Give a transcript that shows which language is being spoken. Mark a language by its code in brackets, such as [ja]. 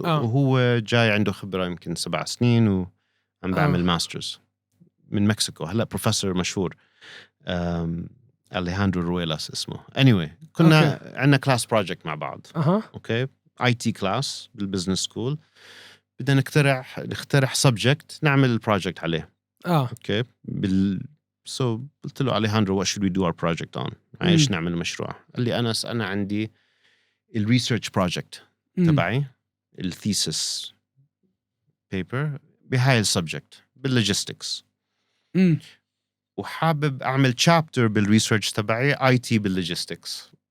[ar] وهو جاي عنده خبرة يمكن 7 سنين وعم بعمل ماسترز من مكسيكو. هلأ بروفيسور مشهور أليهاندرو رويلاس اسمه. anyway كنا عندنا [en] class project [ar] مع بعض. أوكي IT class بالbusiness school، بدنا نخترع subject نعمل project عليه. [en] okay so [ar] قلت له [en] Alejandro what should we do our project on؟ [ar] عايش نعمل مشروع. قال لي أنا عندي [en] research project [ar] تبعي thesis paper بهاي subject بالlogistics، وحابب أعمل chapter research تبعي IT بالlogistics.